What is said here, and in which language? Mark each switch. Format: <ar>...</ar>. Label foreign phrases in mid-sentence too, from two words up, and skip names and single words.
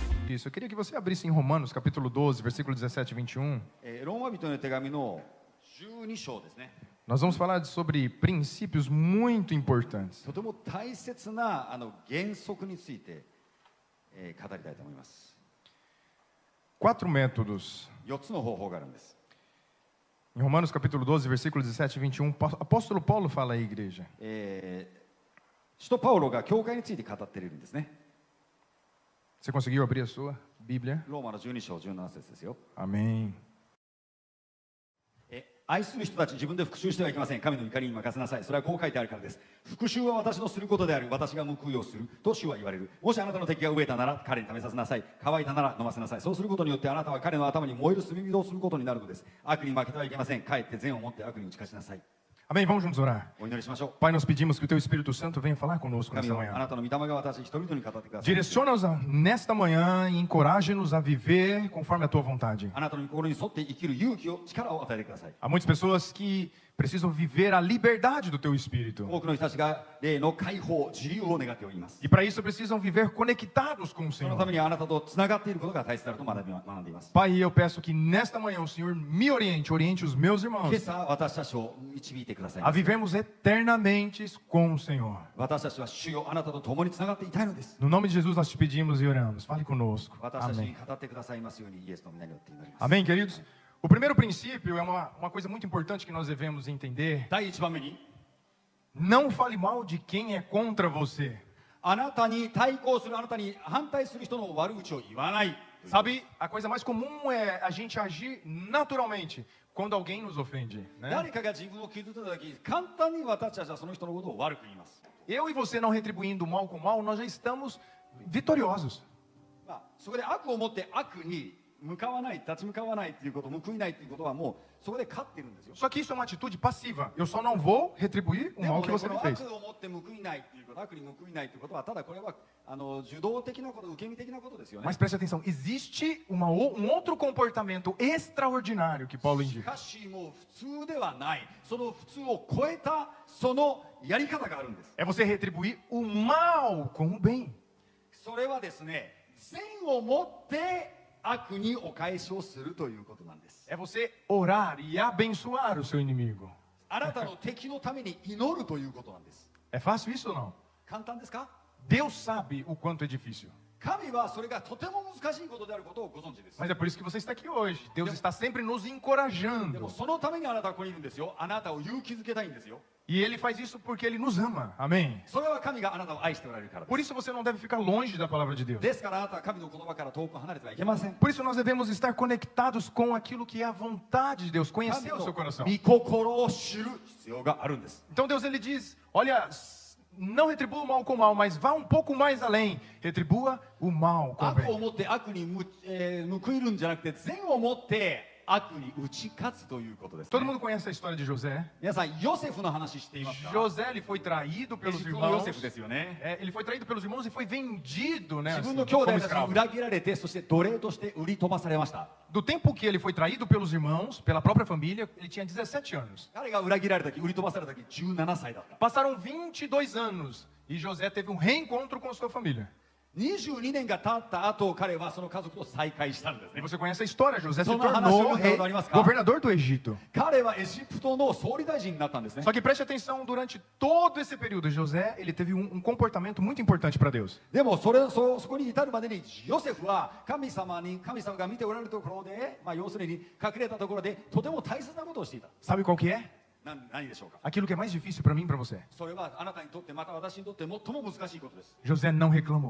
<pt>isso, eu queria que você abrisse em Romanos, capítulo 12, versículo 17 e 21.</pt> <ja>ローマ人への手紙の12章ですね。</ja> <pt>Nós vamos falar sobre princípios muito importantes.</pt> <ja>とても大切な原則について、語りたいと思います。</ja> <pt>4 métodos.</pt> <ja>4つの方法があるんです。</ja> <pt>Em Romanos, capítulo 12, versículo 17 e 21, apóstolo Paulo fala à igreja.</pt> <ja>使徒パウロが教会について語っているんですね。</ja> <pt>Você conseguiu abrir a sua Bíblia?</pt> <ja>ローマの12章17節ですよ。</ja> <pt>Amém.</pt> <ja>愛する人たち、自分で復讐してはいけません。神の怒りに任せなさい。それはこう書いてあるからです。復讐は私のすることである。私が報いをすると主は言われる。もしあなたの敵が飢えたなら彼に食べさせなさい。乾いたなら飲ませなさい。そうすることによってあなたは彼の頭に燃える炭火をすることになるのです。悪に負けてはいけません。かえって善を持って悪に打ち勝ちなさい。</ja> <pt>Amém, vamos juntos orar.</pt> <ja>お祈りしましょう。</ja> <pt>Pai, nós pedimos que o Teu Espírito Santo venha falar conosco</pt> <ja>神</ja> <pt>nesta</pt> <ja>よ、あ</ja> <pt>manhã.</pt> <ja>なたの御霊が私一人一人に語ってください。</ja> <pt>Direciona-nos nesta manhã e encoraje-nos a viver conforme a Tua vontade.</pt> <ja>あなたの心に沿って生きる勇気を、力を与えてください。</ja> <pt>Há muitas pessoas que precisam viver a liberdade do Teu Espírito.</pt> <ja>多くの人たちが霊の解放、自由を願っております。</ja> <pt>E para isso precisam viver conectados com o</pt> <ja>その</ja> <pt>Senhor.</pt> <ja>ためにあなたとつながっていることが大切だと学んでいます。</ja> <pt>Pai, eu peço que nesta manhã o Senhor me oriente, oriente os meus</pt> <ja>今</ja> <pt>irmãos</pt> <ja>朝私たちを導いてください</ja> <pt>a。vivermos eternamente com o Senhor.</pt> <ja>私たちは主よ、あなたと共につながっていたいのです。</ja> <pt>No nome de Jesus nós te pedimos e oramos. Fale conosco.</pt> <ja>私たちに</ja> <pt>Amém.</pt> <ja>語ってくださいますようにイエスの皆によって祈ります。</ja> <pt>Amém, queridos? O primeiro princípio é uma coisa muito importante que nós devemos entender.</pt> <ja>第一番目に、</ja> <pt>Não fale mal de quem é contra você.</pt> <ja>あなたに対抗する、あなたに反対する人の悪口を言わない。</ja> <pt>Sabe, a coisa mais comum é a gente agir naturalmente quando alguém nos ofende, né?</pt> <ja>誰かが自分を傷つけたとき、簡単に私たちはその人のことを悪く言います。</ja> <pt>Eu e você não retribuindo mal com mal, nós já estamos vitoriosos.</pt> <ja>そこで悪を持って悪に向かわない、立ち向かわないということ、報いないということはもうそこで勝っているんですよ。</ja> <pt>Só que isso é uma atitude passiva. Eu só não vou retribuir o</pt> <ja>で</ja> <pt>mal</pt> <ja>も</ja> <pt>que</pt> <ja>ね、</ja> <pt>você</pt> <ja>こ</ja> <pt>me</pt> <ja>の</ja> <pt>fez.</pt> <ja>悪を持って報いないということ、悪に報いないということは、ただこれは受動的なこと、受け身的なことですよね。</ja> <pt>Mas preste atenção, existe outro comportamento extraordinário que Paulo</pt> <ja>し</ja> <pt>indica.</pt> <ja>かしもう普通ではない、その普通を超えたそのやり方があるんです。</ja> <pt>É você retribuir o mal com o bem.</pt> <ja>それはですね、善を持って悪にお返しをするということなんです。</ja> <pt>É você orar e abençoar o seu inimigo.</pt> <ja>あなたの敵のために祈るということなんです。</ja> <pt>É fácil isso ou não?</pt> <ja>簡単ですか？</ja> <pt>Deus sabe o quanto é difícil.</pt> <ja>神はそれがとても難しいことであることをご存知です。</ja> <pt>Mas é por isso que você está aqui hoje. Deus está sempre nos</pt> <ja>でも</ja> <pt>encorajando.</pt> <ja>そのためにあなたはここにいるんですよ。あなたを勇気づけたいんですよ。</ja> <pt>E Ele faz isso porque Ele nos ama. Amém?</pt> <ja>それは神があなたを愛しておられるからで</ja> <pt>Por</pt> <ja>す。</ja> <pt>isso você não deve ficar longe da palavra de Deus.</pt> <ja>ですからあなたは神の言葉から遠く離れてはいけません。</ja> <pt>Por isso nós devemos estar conectados com aquilo que é a vontade de Deus.</pt> <ja>神</ja> <pt>Conhecer</pt> <ja>の</ja> <pt>o seu coração.</pt> <ja>御心を知る必要があるんです。</ja> <pt>Então Deus ele diz, olha, não retribua o mal com o mal, mas vá um pouco mais além. Retribua o mal com o</pt> <ja>悪を</ja> <pt>bem.</pt> <ja>持って悪に報いるんじゃなくて、善を持って悪に打ち勝つということです、ね。</ja> <pt>Todo mundo conhece a história de José.</pt> <ja>皆さん、ヨセフの話していますか？</ja> <pt>José ele foi traído</pt> <ja>エ</ja> <pt>pelos</pt> <ja>ジプトのヨ</ja> <pt>irmãos.</pt> <ja>セフですよね。</ja> <pt>Ele foi traído pelos irmãos e foi vendido, né,</pt> <ja>自</ja> <pt>assim,</pt> <ja>分の兄弟</ja> <pt>como</pt> <ja>たちに</ja> <pt>escravo.</pt> <ja>裏切られて、そして奴隷として売り飛ばされました。</ja> <pt>Do tempo que ele foi traído pelos irmãos, pela própria família, ele tinha 17 anos.</pt> <ja>彼が裏切られた時、売り飛ばされた時、17歳だった。</ja> <pt>Passaram 22 anos e José teve um reencontro com sua família.</pt> <ja>22 年が経った後、彼はその家族と再会したんです</ja> <pt>E</pt> <ja>ね。</ja> <pt>você conhece a história, José se Só na tornou Hanashi, governador do Egito.</pt> <ja>彼はエジプトの総理大臣になったんですね。</ja> <pt>Só que preste atenção, durante todo esse período, José, ele teve um comportamento muito importante para Deus.</pt> <ja>でもそこに至るまでにヨセフは神様が見ておられるところで、要するに隠れたところでとても大切なことをしていた。</ja> <pt>Sabe qual que é?</pt> <ja>何でしょうか？</ja> <pt>Aquilo que é mais difícil para mim e para você.</pt> <ja>それはあなたにとってまた私にとって最も難しいことです。</ja> <pt>José não reclamou.</pt>